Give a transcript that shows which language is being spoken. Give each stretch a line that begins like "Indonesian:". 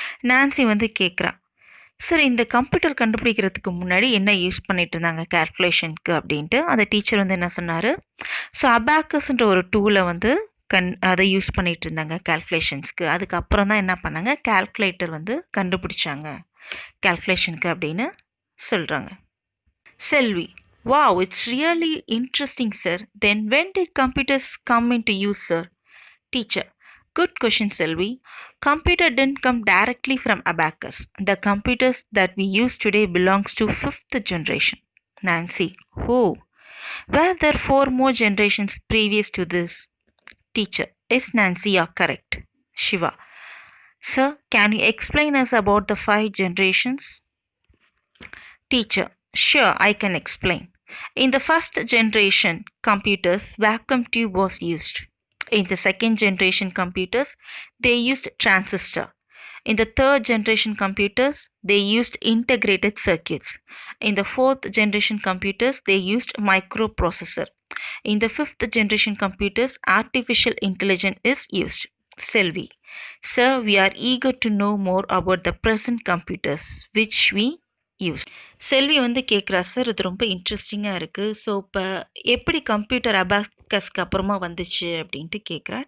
Tamil: Nancy வந்து கேட்குறான், sir இந்த கம்ப்யூட்டர் கண்டுபிடிக்கிறதுக்கு முன்னாடி என்ன யூஸ் பண்ணிட்டு இருந்தாங்க கால்குலேஷனுக்கு அப்படின்ட்டு. அந்த டீச்சர் வந்து என்ன சொன்னார், ஸோ அபாக்கஸ்ன்ற ஒரு டூலை வந்து அதை யூஸ் பண்ணிட்டு இருந்தாங்க கால்குலேஷன்ஸ்க்கு. அதுக்கப்புறம் தான் என்ன பண்ணாங்க, கால்குலேட்டர் வந்து கண்டுபிடிச்சாங்க கால்குலேஷனுக்கு அப்படின்னு சொல்கிறாங்க.
English: Selvi, wow, it's really interesting, sir. Then when did computers come into use, sir? Teacher, good question, Selvi. Computer didn't come directly from abacus. The computers that we use today belongs to 5th generation. Nancy, oh, were there 4 more generations previous to this? Teacher, yes, Nancy, you're correct. Shiva, sir, can you explain us about the 5 generations? Teacher, sure, I can explain. In the first generation computers, vacuum tube was used. In the second generation computers, they used transistor. In the third generation computers, they used integrated circuits. In the fourth generation computers, they used microprocessor. In the fifth generation computers, artificial intelligence is used. Selvi, sir, we are eager to know more about the present computers which we use.
Tamil: செல்வி வந்து கேட்குறா, sir இது ரொம்ப இன்ட்ரெஸ்டிங்காக இருக்குது. So இப்போ எப்படி computer அபாக்கஸ்க்கு அப்புறமா வந்துச்சு அப்படின்ட்டு கேட்குறா.